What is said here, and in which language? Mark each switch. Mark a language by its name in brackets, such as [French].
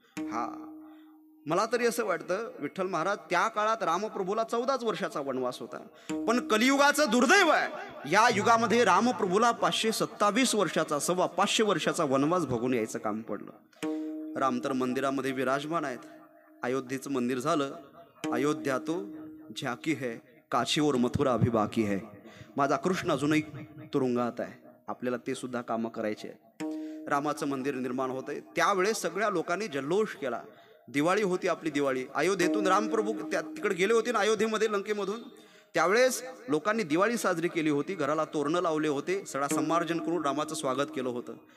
[Marathi] हा मला तरी असं वाटतं विठ्ठल महाराज त्या काळात रामप्रभूला 14 वर्षाचा वनवास होता. पण कलियुगाचं दुर्दैव आहे, या युगामध्ये रामप्रभूला 527 वर्षाचा, 525 वर्षाचा वनवास भोगून यायचं काम पडलं. राम तर मंदिरामध्ये विराजमान आहेत. अयोध्येचं मंदिर झालं. [Hindi] अयोध्या तो झाकी है, काशी और मथुरा अभी बाकी है. [Marathi] माझा कृष्ण अजूनही तुरुंगात आहे. आपल्याला ते सुद्धा कामं करायचे आहेत. रामाचं मंदिर निर्माण होतंय. त्यावेळेस सगळ्या लोकांनी जल्लोष केला. दिवाळी होती आपली, दिवाळी. अयोध्येतून रामप्रभू तिकडे गेले होते ना, अयोध्येमध्ये, लंकेमधून. त्यावेळेस लोकांनी दिवाळी साजरी केली होती. घराला तोरणं लावले होते, सडा संमार्जन करून रामाचं स्वागत केलं होतं.